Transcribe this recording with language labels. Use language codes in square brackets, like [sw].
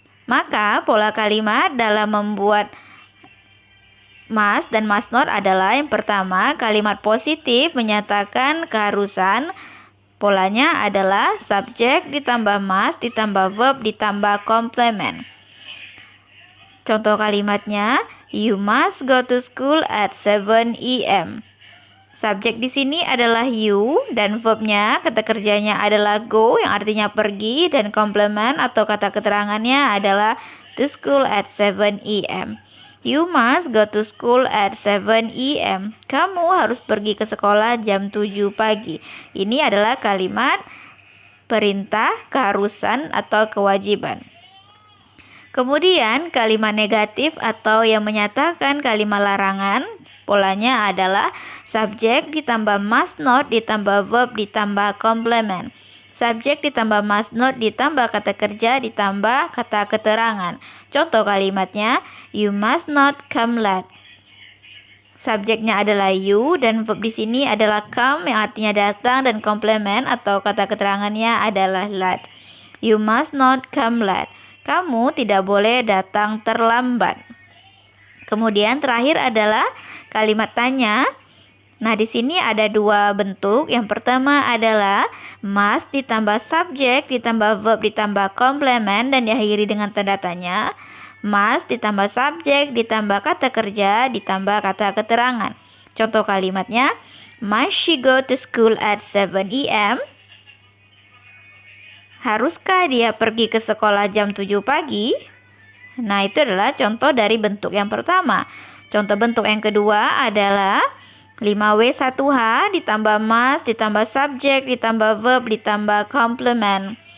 [id] Maka pola kalimat dalam membuat must dan must not adalah yang pertama, kalimat positif menyatakan keharusan. Polanya adalah subjek ditambah must ditambah verb ditambah complement. Contoh kalimatnya, [en] you must go to school at 7 a.m. [id] Subjek di sini adalah you dan verbnya, kata kerjanya adalah go yang artinya pergi, dan complement atau kata keterangannya adalah to school at 7 a.m. [en] You must go to school at 7 a.m. [id] Kamu harus pergi ke sekolah jam 7 pagi. Ini adalah kalimat perintah, keharusan atau kewajiban. Kemudian kalimat negatif atau yang menyatakan kalimat larangan, polanya adalah subjek ditambah must not ditambah verb ditambah complement. Subjek ditambah must not ditambah kata kerja ditambah kata keterangan. Contoh kalimatnya, [en] you must not come late. [id] Subjeknya adalah you dan verb di sini adalah come yang artinya datang, dan complement atau kata keterangannya adalah late. [en] You must not come late. [id] Kamu tidak boleh datang terlambat. Kemudian terakhir adalah kalimat tanya. Nah, di sini ada dua bentuk. Yang pertama adalah must ditambah subjek ditambah verb ditambah complement dan diakhiri dengan tanda tanya. Must ditambah subjek ditambah kata kerja ditambah kata keterangan. Contoh kalimatnya, [en] must she go to school at 7 a.m.? [id] Haruskah dia pergi ke sekolah jam 7 pagi? Nah, itu adalah contoh dari bentuk yang pertama. Contoh bentuk yang kedua adalah 5W1H ditambah must ditambah subjek ditambah verb ditambah complement.